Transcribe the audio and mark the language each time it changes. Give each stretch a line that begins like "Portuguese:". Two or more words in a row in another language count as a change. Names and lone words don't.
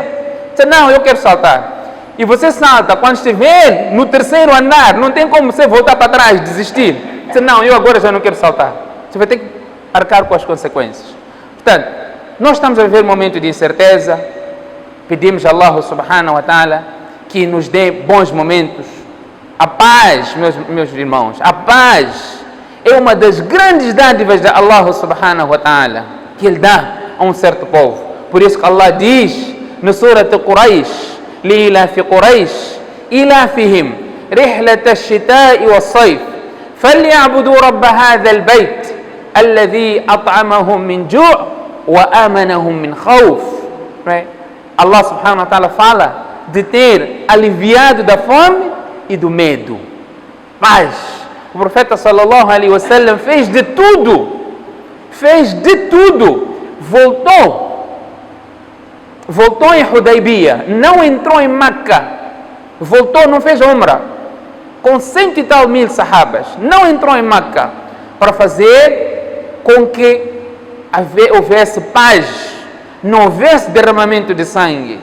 Portuguese: Você: não, eu quero saltar. E você salta, quando estiver no 3º andar, não tem como você voltar para trás, desistir. Você: não, eu agora já não quero saltar. Você vai ter que arcar com as consequências. Portanto, nós estamos a viver um momento de incerteza. Pedimos a
Arabic: الله سبحانه وتعالى
Portuguese: que nos dê bons momentos. A paz, meus irmãos, a paz é uma das grandes dádivas de
Arabic: الله سبحانه وتعالى,
Portuguese: que Ele dá a um certo povo. Por isso que Allah diz no Surat Quraysh:
Arabic: لإلاف قريش إلافهم رحلة الشتاء والصيف فليعبدوا رب هذا البيت الذي أطعمهم من جوع وآمنهم من خوف. الله سبحانه وتعالى
Portuguese: fala de ter aliviado da fome e do medo. Mas o profeta
Arabic: صلى الله عليه وسلم
Portuguese: fez de tudo, voltou em Hudaybiyah, não entrou em Meca, voltou, não fez Umrah, com 100 e tal mil sahabas, não entrou em Meca, para fazer com que houvesse paz, não houvesse derramamento de sangue.